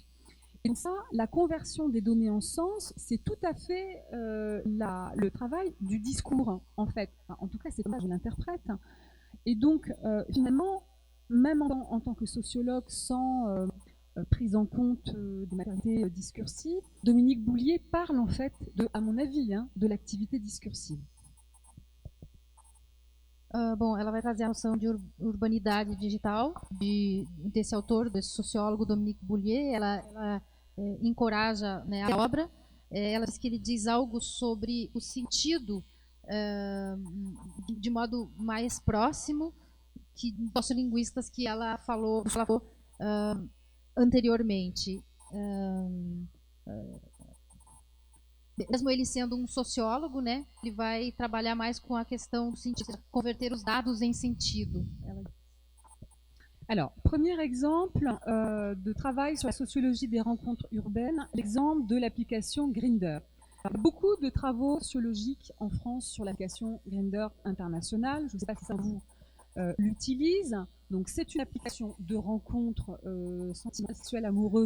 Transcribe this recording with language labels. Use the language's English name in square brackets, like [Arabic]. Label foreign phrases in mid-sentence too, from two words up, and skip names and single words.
[French] Et ça, la conversion des données en sens, c'est tout à fait le travail du discours, en fait. Enfin, en tout cas, c'est comme ça que je l'interprète. Et donc, finalement, même en tant que sociologue, sans prise en compte des matérialités discursives, Dominique Boulier parle en fait, à mon avis, de l'activité discursive. [Portuguese] Bom, ela vai trazer a noção de urbanidade digital desse autor, desse sociólogo Dominique Boulier. Ela encoraja, né, a obra. Ela diz que ele diz algo sobre o sentido de modo mais próximo que sociolinguistas que ela falou anteriormente. Mesmo ele sendo um sociólogo, né, ele vai trabalhar mais com a questão do sentido, converter os dados em sentido. [French] Alors, premier exemple de travail sur la sociologie des rencontres urbaines, l'exemple de l'application Grindr. Beaucoup de travaux sociologiques en France sur l'application Grindr internationale. Je ne sais pas si ça vous l'utilise. Donc, c'est une application de rencontres sentimentales, amoureuses.